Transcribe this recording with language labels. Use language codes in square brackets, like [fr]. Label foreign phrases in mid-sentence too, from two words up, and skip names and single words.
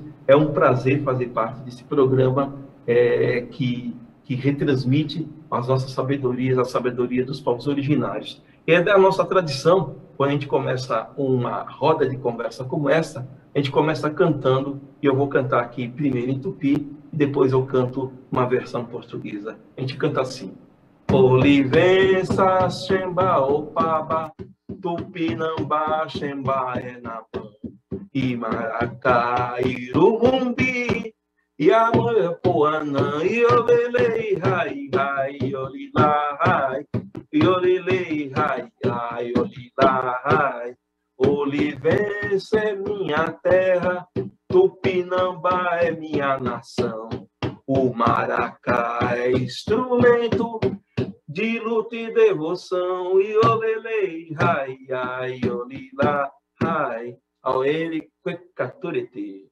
[pt] É um prazer fazer parte desse programa que retransmite as nossas sabedorias, a sabedoria dos povos originários. É da nossa tradição, quando a gente começa uma roda de conversa como essa, a gente começa cantando, e eu vou cantar aqui primeiro em tupi, e depois eu canto uma versão portuguesa. A gente canta assim: [tpn] Olivença, Xemba, Opaba, Tupinambá, Xemba, Enapã, Imaracá, Irumumbi, Yamoepoanã, Iolelei, Rai, Rai, Olilá, Rai, Iolilei, Rai, Rai, Olilá, Rai. [pt] Olivença é minha terra, Tupinambá é minha nação. O maracá é instrumento de luta e devoção. [tpn] Iolelei, Rai, Rai, Olilá, Rai, Auele, Quecaturete.